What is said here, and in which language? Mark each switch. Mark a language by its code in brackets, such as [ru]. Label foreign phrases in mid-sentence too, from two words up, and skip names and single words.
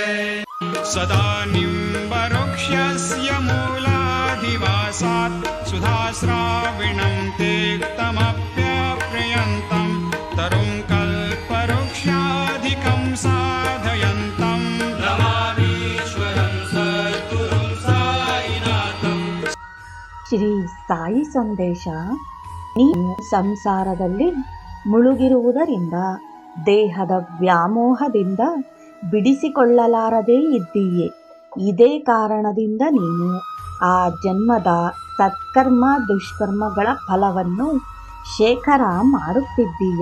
[sa] सदा निम्बवृक्षस्य मूलाधिवासात् सुधाश्राविणं तेक्तमप्यप्रियन्तं तरुं कल्पवृक्षाधिकं साधयन्तं नमामीश्वरं सद्गुरुं साईनाथं। [kn] ಶ್ರೀ ಸಾಯಿ ಸಂದೇಶ. ನೀನು ಸಂಸಾರದಲ್ಲಿ ಮುಳುಗಿರುವುದರಿಂದ ದೇಹದ ವ್ಯಾಮೋಹದಿಂದ ಬಿಡಿಸಿಕೊಳ್ಳಲಾರದೇ ಇದ್ದೀಯೆ. ಇದೇ ಕಾರಣದಿಂದ ನೀನು ಆ ಜನ್ಮದ ಸತ್ಕರ್ಮ ದುಷ್ಕರ್ಮಗಳ ಫಲವನ್ನು ಶೇಖರ ಮಾಡುತ್ತಿದ್ದೀಯ.